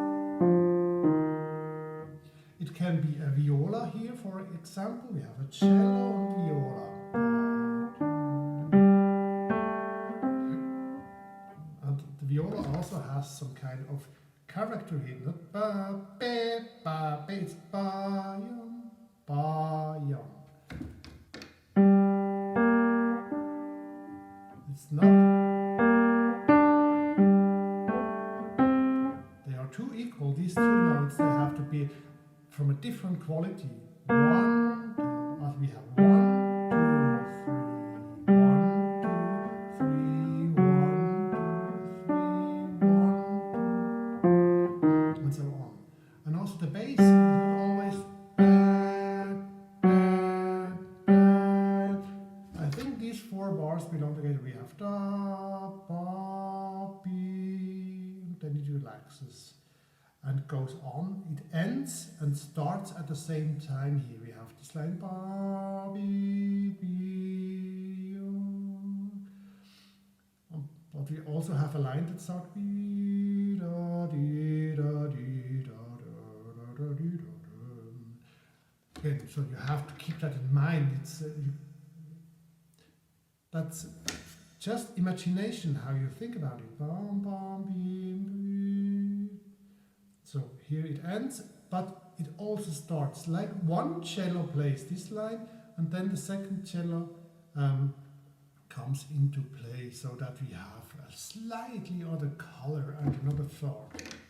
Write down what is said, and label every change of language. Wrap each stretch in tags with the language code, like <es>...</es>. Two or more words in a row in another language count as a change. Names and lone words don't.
<en>It can be a viola here, for example. We have a cello and viola. And the viola also has some kind of character here. Not ba, be, ba, be, it's ba, yum, ba, yum. It's not. Two equal, these two notes, they have to be from a different quality. 1, 2, as we have 1, 2, 3, 1, 2, 3, 1, 2, 3, 1, 2, and so on. And also the bass is not always bad, bad, bad. I think these 4 bars belong together. We have da, ba, bi, and then it relaxes and goes on. It ends and starts at the same time here. We have this line ba, bi, bi, but we also have a line that starts bi, da, di, da, di, da, da, da, da, di, da, da. Again, so you have to keep that in mind. That's just imagination how you think about it. Bam, bam, bim, bim. So here it ends, but it also starts like one cello plays this line, and then the second cello comes into play, so that we have a slightly other color and another thought.</en>